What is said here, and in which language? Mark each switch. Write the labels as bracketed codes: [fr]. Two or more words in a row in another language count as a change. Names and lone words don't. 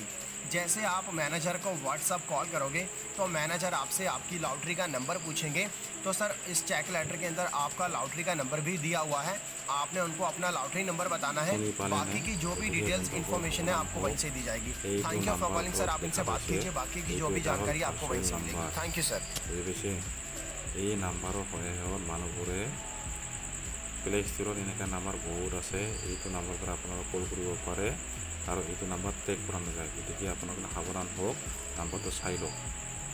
[hi] जैसे आप मैनेजर को व्हाट्सअप कॉल करोगे तो मैनेजर आपसे आपकी लॉटरी का नंबर पूछेंगे। तो सर इस चेक लेटर के अंदर आपका लॉटरी का नंबर भी दिया हुआ है। आपने उनको अपना लॉटरी नंबर बताना है। बाकी की जो भी [en] details information [hi] है आपको वहीं से दी जाएगी। [en] Thank you for calling sir. [hi] आप इनसे बात कीजिए, बाकी की जो भी जानकारी आपको वहीं से मिलेगी। [en] Thank you sir. [as] এই নাম্বাৰৰ সহায়ত মানুহবোৰে প্লে ষ্ট'ৰত এনেকুৱা নাম্বাৰ বহুত আছে। এইটো নাম্বাৰৰ পৰা আপোনালোকে কল কৰিব পাৰে আৰু এইটো নাম্বাৰ ট্ৰেক কৰা নাযায়। গতিকে আপোনালোকে সাৱধান হওক, নাম্বাৰটো চাই লওক।